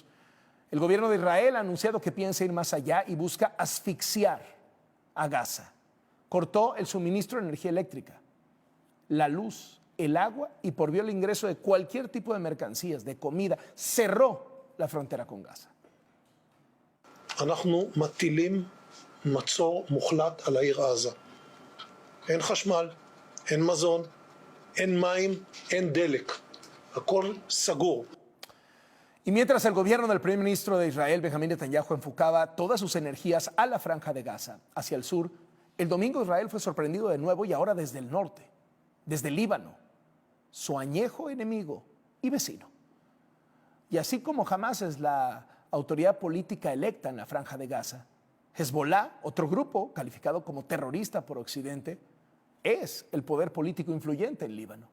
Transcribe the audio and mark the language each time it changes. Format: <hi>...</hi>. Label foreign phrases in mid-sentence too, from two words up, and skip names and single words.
<es>El gobierno de Israel ha anunciado que piensa ir más allá y busca asfixiar a Gaza. Cortó el suministro de energía eléctrica, la luz, el agua y prohibió el ingreso de cualquier tipo de mercancías, de comida. Cerró la frontera con Gaza.</es> <he>אנחנו מטילים מצור מוחלט על העיר עזה. אין חשמל, אין מזון, אין מים, אין דלק. הכל סגור.</he> <es>Y mientras el gobierno del primer ministro de Israel, Benjamín Netanyahu, enfocaba todas sus energías a la franja de Gaza, hacia el sur, el domingo Israel fue sorprendido de nuevo y ahora desde el norte, desde el Líbano, su añejo enemigo y vecino. Y así como Hamas es la autoridad política electa en la franja de Gaza, Hezbollah, otro grupo calificado como terrorista por Occidente, es el poder político influyente en Líbano.</es>